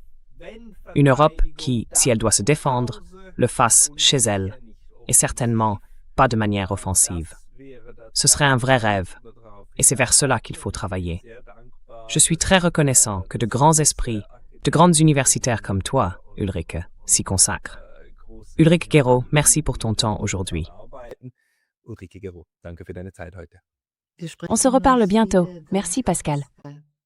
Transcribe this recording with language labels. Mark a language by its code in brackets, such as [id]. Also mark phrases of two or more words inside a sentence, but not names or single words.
[fr] Une Europe qui, si elle doit se défendre, le fasse chez elle, et certainement pas de manière offensive. Ce serait un vrai rêve, et c'est vers cela qu'il faut travailler. Je suis très reconnaissant que de grands esprits, de grandes universitaires comme toi, Ulrike, s'y consacrent. Ulrike Guérot, merci pour ton temps aujourd'hui. [de] Ulrike Guérot, danke für deine Zeit heute. [fr] On se reparle bientôt. Merci Pascal.